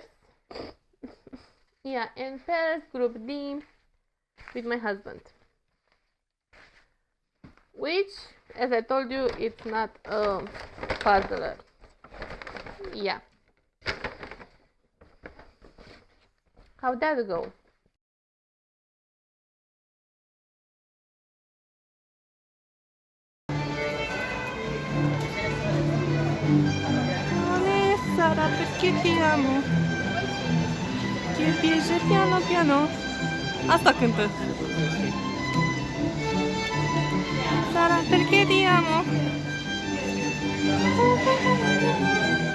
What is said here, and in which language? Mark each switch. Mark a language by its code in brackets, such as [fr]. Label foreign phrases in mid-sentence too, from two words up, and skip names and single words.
[en] Yeah, and pairs group D with my husband, which, as I told you, it's not a puzzler. Yeah. How'd that go? [it] Sara, perché ti amo? Ti piace piano piano? [ro] Asta cântă. [it] Sara, perché ti amo?